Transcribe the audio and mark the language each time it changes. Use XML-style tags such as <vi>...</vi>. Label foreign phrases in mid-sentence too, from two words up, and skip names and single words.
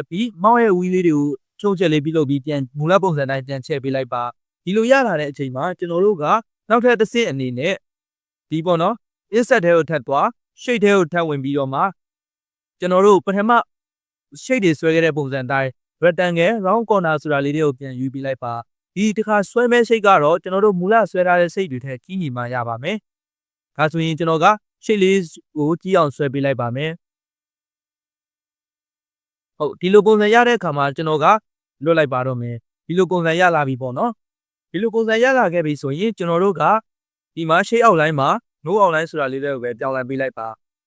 <my>ပြီး mouse ရဲ့ wheel လေးတွေကိုချုံချက်လေးပြုလုပ်ပြီးပြန်မူလပုံစံတိုင်းပြန်ချဲ့ပေးလိုက်ပါဒီလိုရလာတဲ့အချိန်မှာကျွန်တော်တို့ကနောက်ထပ်တစ်ဆင့်အနေနဲ့ဒီပေါ့နော် insert ထဲကိုထပ်သွား shape ထဲကိုထပ်ဝင်ပြီးတော့မှကျွန်တော်တို့ပထမ shape တွေဆွဲခဲ့တဲ့ပုံစံတိုင်း</my> <en>rectangle round corner</en> <my>ဆိုတာလေးတွေကိုပြန်ယူပြီးလိုက်ပါဒီတစ်ခါဆွဲမဲ့ shape ကတော့ကျွန်တော်တို့မူလဆွဲထားတဲ့ shape တွေထက်ကြီးညီမှရပါမယ်ဒါဆိုရင်ကျွန်တော်က shape လေးကိုကြီးအောင်ဆွဲပေးလိုက်ပါမယ် ဟုတ်ဒီလိုပုံစံရတဲ့အခါမှာကျွန်တော်ကလွတ်လိုက်ပါတော့မယ်ဒီလိုပုံစံရလာပြီပေါ့နော်ဒီလိုပုံစံရလာခဲ့ပြီဆိုရင်ကျွန်တော်တို့ကဒီမှာ</my> <en>shape outline</en> <my>မှာ</my> <en>no outline</en> <my>ဆိုတာလေးတွေကိုပဲပြောင်းလဲပေးလိုက်ပါ</my>